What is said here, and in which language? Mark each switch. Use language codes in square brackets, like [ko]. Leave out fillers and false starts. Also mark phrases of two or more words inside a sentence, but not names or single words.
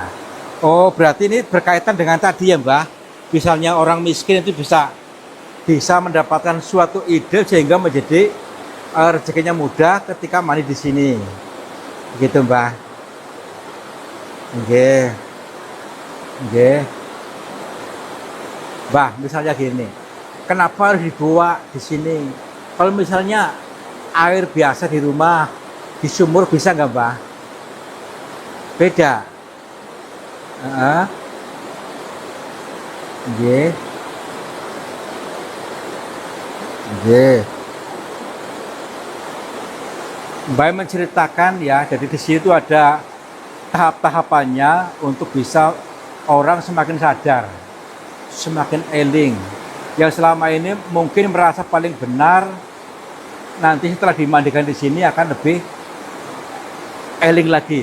[id] Oh, berarti ini berkaitan dengan tadi ya, Mbah. Misalnya orang miskin itu bisa mendapatkan suatu ide sehingga menjadi rezekinya mudah ketika mandi di sini. Begitu, Mbah. Nggih. Nggih. Mbah, misalnya gini. Kenapa harus dibawa di sini? Kalau misalnya air biasa di rumah, di sumur bisa nggak, Mbah? Beda. Nggih. Nggih. Mbak menceritakan ya, jadi di situ ada tahap-tahapannya untuk bisa orang semakin sadar, semakin eling. Yang selama ini mungkin merasa paling benar, nanti setelah dimandikan di sini akan lebih eling lagi.